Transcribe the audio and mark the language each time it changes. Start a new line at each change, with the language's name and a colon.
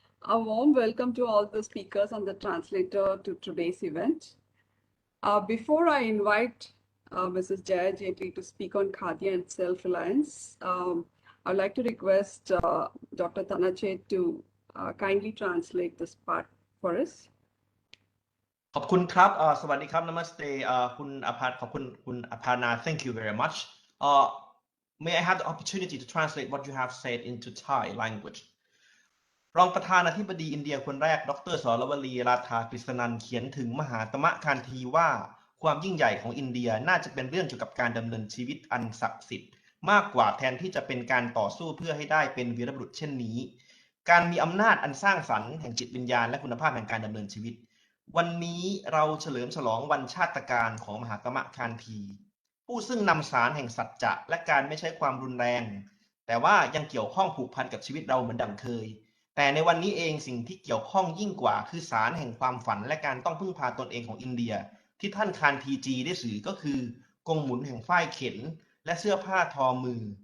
English: A warm welcome to all the speakers and the translator to today's event. Before I invite Mrs. Jaya Jaitly to speak on Khadi and Self Reliance, I'd like to request Dr. Tanachet to kindly translate this part for us.
Thai: ขอบคุณครับสวัสดีครับ Namaste คุณอภาขอบคุณคุณอภานา
English: Thank you very much. May I have the opportunity to translate what you have said into Thai language.
Thai: รองประธานาธิบดีอินเดียคนแรกดร.สรวลีราธากฤษณันท์เขียนถึงมหาตมะคานธีว่าความยิ่งใหญ่ของอินเดียน่าจะเป็นเรื่องเกี่ยวกับการดำเนินชีวิตอันศักดิ์สิทธิ์มากกว่าแทนที่จะเป็นการต่อสู้เพื่อให้ได้เป็นวีรบุรุษเช่นนี้ การมีอำนาจอันสร้างสรรค์แห่งจิตวิญญาณและคุณภาพแห่งการดำเนินชีวิตวันนี้เราเฉลิมฉลองวันชาตการของมหาตมะคานธีผู้ซึ่งนำสารแห่งสัจจะและการไม่ใช้ความรุนแรงแต่ว่ายังเกี่ยวข้องผูกพันกับชีวิตเราเหมือนดังเคยแต่ในวันนี้เองสิ่งที่เกี่ยวข้องยิ่งกว่าคือสารแห่งความฝันและการต้องพึ่งพาตนเองของอินเดียที่ท่านคานธีจีได้สื่อก็คือกงหมุนแห่งฝ้ายเข็นและเสื้อผ้าทอมือ